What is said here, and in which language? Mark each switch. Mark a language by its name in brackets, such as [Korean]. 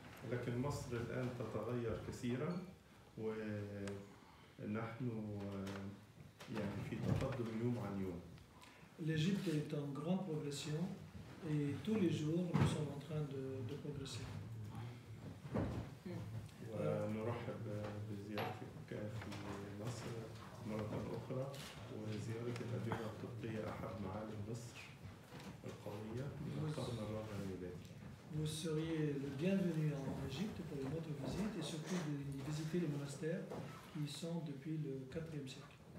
[Arabic] لكن مصر الآن تتغير كثيرا ونحن يعني في تقدم يوم عن يوم. [French] L'Égypte est en grande progression et tous les jours nous sommes en train de progresser. [Arabic] ونرحب بزيارتك في مصر مرة أخرى وزيارة الأديرة الطبية أحد معالم مصر القوية من القرن الرابع الميلادي. [French] Vous seriez le bienvenu en Égypte pour une autre visite et surtout de visiter les monastères qui y sont depuis le IVe siècle.